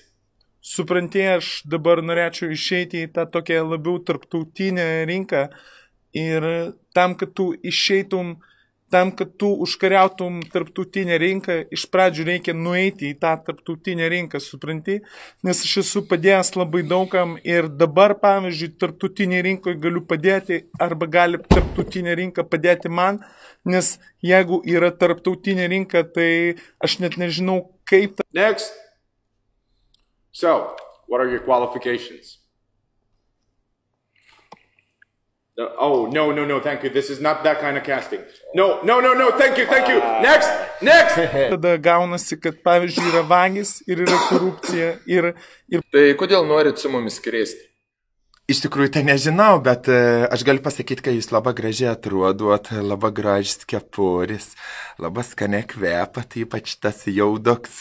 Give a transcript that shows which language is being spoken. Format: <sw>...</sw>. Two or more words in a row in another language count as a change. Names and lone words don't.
<lt>Supranti, aš dabar norėčiau išeiti į tą tokią labiau tarptautinę rinką ir tam, kad tu išeitum, tam, kad tu užkariautum tarptautinę rinką, iš pradžių reikia nueiti į tą tarptautinę rinką, supranti? Nes aš esu padėjęs labai daugam ir dabar, pavyzdžiui, tarptautinė rinkoje galiu padėti arba gali tarptautinė rinka padėti man, nes jeigu yra tarptautinė rinka, tai aš net nežinau, kaip...</lt> <en>Next. So, what are your qualifications? No, thank you. This is not that kind of casting. No, thank you. Next.</en> <lt>Tada gaunasi, kad pavyzdžiui yra vagis ir yra korupcija ir... Tai kodėl norit su mumis skristi? Iš tikrųjų, tai nežinau, bet aš galiu pasakyti, kad jūs labai gražiai atrodot, labai gražis kepuris, labai skaniai kvepat, ypač tas jaudoks.</lt>